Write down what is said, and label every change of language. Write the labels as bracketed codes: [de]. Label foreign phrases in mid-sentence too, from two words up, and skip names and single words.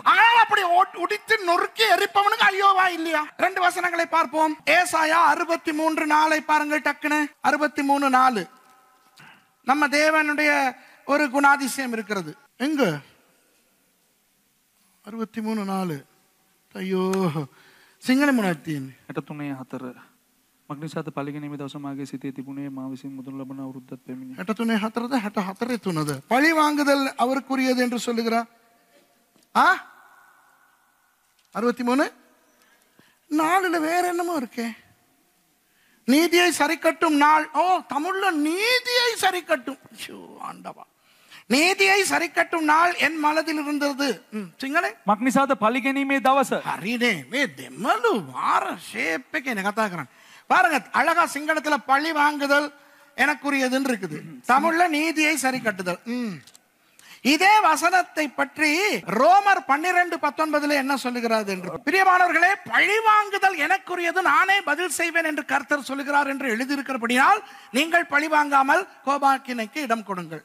[ta] ஆனால் அப்படி உடித்து நொறுக்கி எரிப்பவனுக்கு ஐயோவா இல்லையா? 2 வசனங்களை பார்ப்போம். ஏசாயா 63:4 பாருங்கள் டக்குன்னு. 63:4. நம்ம தேவனுடைய ஒரு குணாதிசயம் இருக்கிறது. எங்க? 63:4. ஐயோ, [si] සිංහල මොනවද තියෙන්නේ? 63:4 මක්නිසාද පළිගැනීමේ දවස මාගේ සිතේ තිබුණේ මා විසින් මුදුන් ලබන අවුරුද්දත් පැමිණි. 63:4ද 64:3ද? [ta] பழி வாங்குதல் அவருக்குரியது என்று சொல்லுகிறார். 63 4ல வேற என்னமோ இருக்கே. நீதியை சரி கட்டும் நாள். ஓ, தமிழ்ல நீதியை சரி கட்டும். ஆண்டவா, நீதியை சரி கட்டும் நாள் என் மனதில் இருந்தது. [si] සිංහලේ මක්නිසාද පළිගැනීමේ දවස. හරිනේ. මේ දෙමළු වාර ෂේප් එකේ නේ කතා කරන්නේ. [ta] பாருங்க, அழகா சிங்களத்துல பழி வாங்குதல் எனக்குரியதுன்னு இருக்குது, தமிழ்ல நீதியை சரி கட்டுதல். இதே வசனத்தை பற்றி ரோமர் 12:19 என்ன சொல்லுகிறார் என்று, பிரியமானவர்களே, பழி வாங்குதல் எனக்குரியது, நானே பதில் செய்வேன் என்று கர்த்தர் சொல்லுகிறார் என்று எழுதியிருக்கிறபடியால் நீங்கள் பழி வாங்காமல் கோபாக்கினைக்கு இடம் கொடுங்கள்.